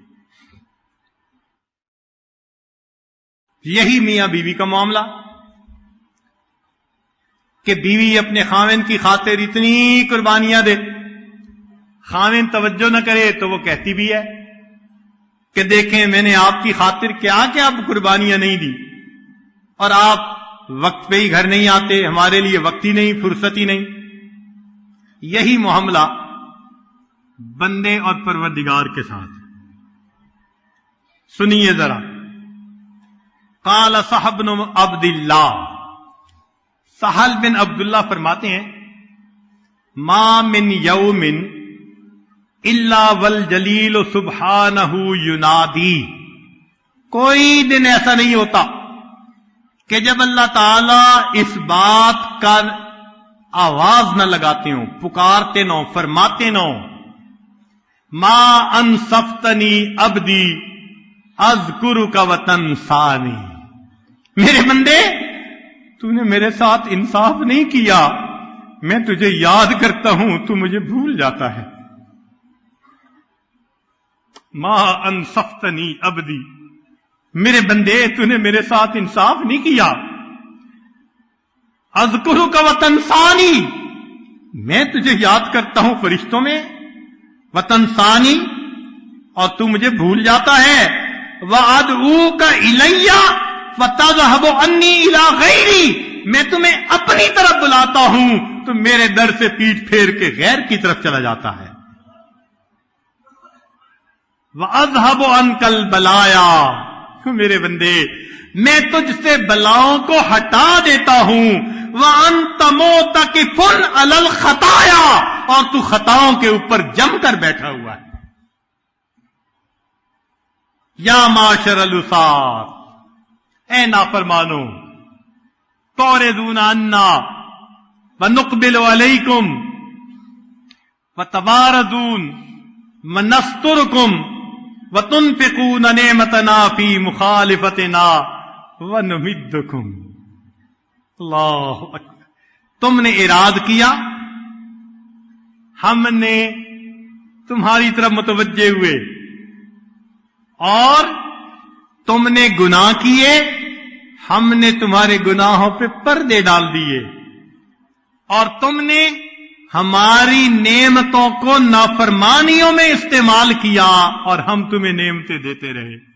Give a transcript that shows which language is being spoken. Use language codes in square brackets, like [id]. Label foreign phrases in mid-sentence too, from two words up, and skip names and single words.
[ur] یہی میاں بیوی کا معاملہ کہ بیوی اپنے خاوند کی خاطر اتنی قربانیاں دے، خاوند توجہ نہ کرے تو وہ کہتی بھی ہے کہ دیکھیں میں نے آپ کی خاطر کیا کیا قربانیاں نہیں دی، اور آپ وقت پہ ہی گھر نہیں آتے، ہمارے لیے وقت ہی نہیں، فرصت ہی نہیں. یہی معاملہ بندے اور پروردگار کے ساتھ. سنیے ذرا. قال صاحب بن عبد اللہ، سہل بن عبداللہ فرماتے ہیں ما [ar] من یوم الا والجلیل سبحانہ ینادی، [ur] کوئی دن ایسا نہیں ہوتا کہ جب اللہ تعالی اس بات کا آواز نہ لگاتے ہوں، پکارتے نہ ہوں، فرماتے نہ ہوں [ar] ما أنصفتني عبدي أذكرك وتنساني. [ur] میرے بندے، تونے میرے ساتھ انصاف نہیں کیا، میں تجھے یاد کرتا ہوں، تو مجھے بھول جاتا ہے. [ar] ما أنصفتني عبدي, [ur] میرے بندے تونے میرے ساتھ انصاف نہیں کیا. [ar] أذكرك وتنساني, [ur] میں تجھے یاد کرتا ہوں فرشتوں میں, [ar] وتنساني, [ur] اور تو مجھے بھول جاتا ہے. [ar] وأدعوك إليّ فتذهب عني إلى غيري, [ur] میں تمہیں اپنی طرف بلاتا ہوں، تم میرے در سے پیٹھ پھیر کے غیر کی طرف چلا جاتا ہے. [ar] وأذهب عنك البلايا, [ur] میرے بندے میں تجھ سے بلاؤں کو ہٹا دیتا ہوں. [ar] وأنت معتكفٌ على الخطايا, [ur] اور تو خطاؤں کے اوپر جم کر بیٹھا ہوا ہے. [ar] يا معشر العصاة, [ur] اے نافرمانو, [ar] تُعرضون عنّا ونُقبل عليكم وتبارزون ونستركم وتُنفقون نعمتنا في مخالفتنا ونُمدّكم. الله أكبر. [ur] تم نے اعراض کیا، ہم نے تمہاری طرف متوجہ ہوئے، اور تم نے گناہ کیے، ہم نے تمہارے گناہوں پہ پردے ڈال دیے، اور تم نے ہماری نعمتوں کو نافرمانیوں میں استعمال کیا، اور ہم تمہیں نعمتیں دیتے رہے.